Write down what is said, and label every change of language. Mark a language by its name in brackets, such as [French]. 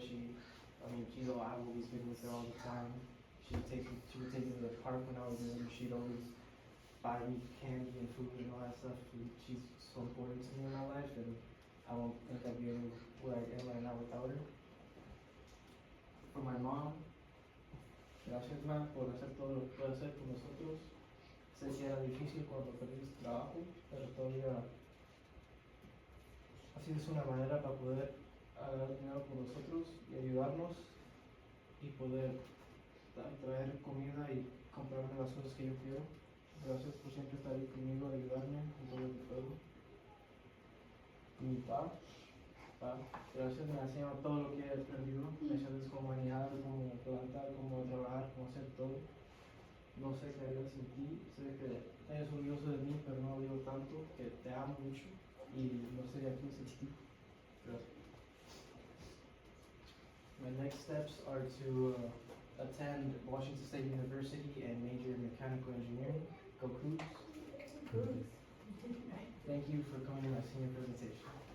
[English] She's I've always been with her all the time. She would take me to the park when I was younger. She'd always buy me candy and food and all that stuff. She's so important to me in my life, and I don't think I'd be where I am right now without her. For my mom, [Spanish] gracias ma por hacer todo lo que puede hacer por nosotros. Sé que era difícil cuando perdí el trabajo, pero todavía así es una manera para poder agarrar dinero por nosotros y ayudarnos y poder traer comida y comprarme las cosas que yo quiero. Gracias por siempre estar ahí conmigo, ayudarme en todo lo que puedo. Mi papá, gracias, me ha enseñado todo lo que he aprendido. Me enseñas cómo manejar, cómo plantar, cómo trabajar, cómo hacer todo. No sé qué haría sin ti, sé que eres orgulloso de mí, pero no lo digo tanto, que te amo mucho y no sería aquí sin ti. Gracias. [English] My next steps are to attend Washington State University and major in mechanical engineering. Go Cougs. Thank you for coming to my senior presentation.